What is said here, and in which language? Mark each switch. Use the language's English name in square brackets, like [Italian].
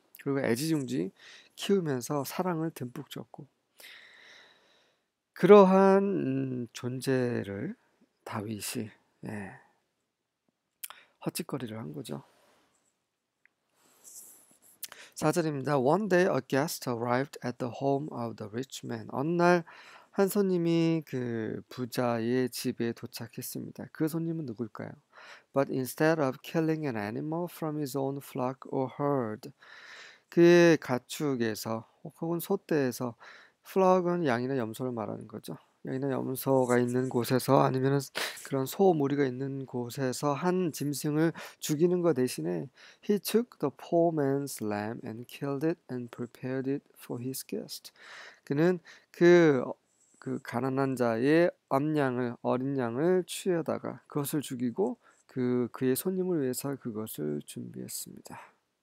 [Korean] 그리고 애지중지 키우면서 사랑을 듬뿍 줬고 그러한 존재를 다윗이 헛짓거리를 한 거죠. 4절입니다. [English] One day a guest arrived at the home of the rich man. [Korean] 어느 날 한 손님이 그 부자의 집에 도착했습니다. 그 손님은 누굴까요? [English] But instead of killing an animal from his own flock or herd, [Korean] 그의 가축에서 혹은 소떼에서 flock은 양이나 염소를 말하는 거죠. 양이나 염소가 있는 곳에서 아니면 그런 소 무리가 있는 곳에서 한 짐승을 죽이는 것 대신에 [English] he took the poor man's lamb and killed it and prepared it for his guest. [Korean] 그는 그 가난한 자의 어린 양을 취하다가 그것을 죽이고 그의 손님을 위해서 그것을 준비했습니다.